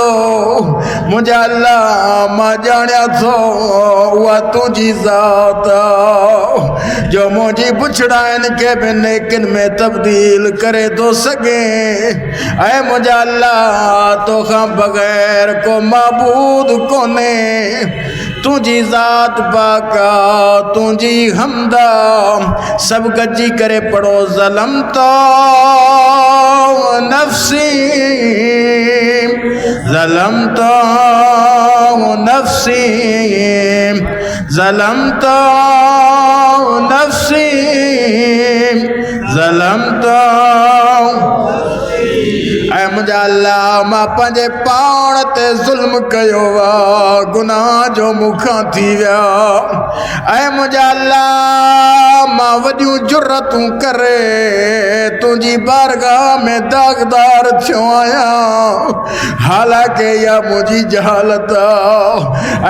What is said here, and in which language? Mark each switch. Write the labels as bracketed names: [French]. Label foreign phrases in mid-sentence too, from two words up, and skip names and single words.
[Sindhi] मुंहिंजा अल्लाह मां ॼाणिया थो उहा तुंहिंजी ज़ात आहे जो मुंहिंजी पुछड़ाइनि खे बि नेकिन में तब्दील करे थो सघे। ऐ मुंहिंजा अल्लाह तोखां बग़ैर को माबूद कोन्हे, तुंहिंजी ज़ात पाक आहे, तुंहिंजी हमदा सभु गॾिजी करे पढ़ो। [Arabic] ظلمت نفسي ظلمت نفسي ظلمت نفسي ظلمت. [Sindhi] ऐ मुंहिंजा अल्लाह मां पंहिंजे पाण ते ज़ुल्म कयो आहे, गुनाह जो मूंखां थी विया। ऐ मुंहिंजा अल्लाह मां वॾियूं जुर्रतूं करे तुंहिंजी बारगाह में दाग़दार थियो आहियां, हालांकि इहा मुंहिंजी जहालत आहे।